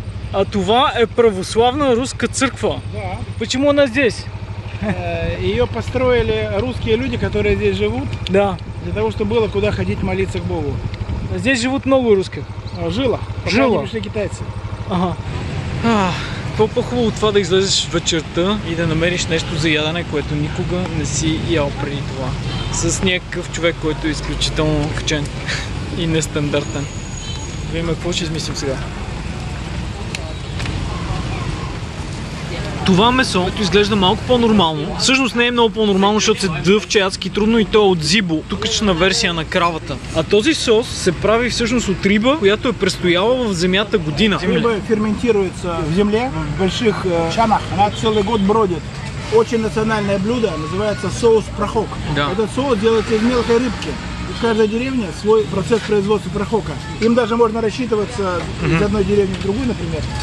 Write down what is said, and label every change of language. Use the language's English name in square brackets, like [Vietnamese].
[Bulgarian] А това е [Russian] православная русская [Bulgarian] църква. [Russian] Да. Почему она здесь? Ее построили русские люди, которые здесь живут. Да. Для того, чтобы было куда ходить молиться к Богу. Здесь живут много русских. Жило. Пока не пришли китайцы. Ага. [Bulgarian] Какво по-хубаво това да излезеш вечерта и да намериш нещо за ядене, което никога не си ял преди това. С някакъв човек, който е изключително вчен и нестандартен. Видим какво ще измислим сега. Това месо, което изглежда малко по-нормално, всъщност не е много по-нормално, защото се дъвче адски трудно и то е от зибо, тукачна версия на кравата. А този сос се прави всъщност от риба, която е престояла в земята година. [Russian] Риба ферментируется в земле, в больших чанах. Она целый год бродит. Очень национальное блюдо, называется соус прохок. Да. Этот соус делается из мелкой рыбки. В каждой деревне свой процесс производства прохока. Им даже можно рассчитываться из одной деревни в другую, например.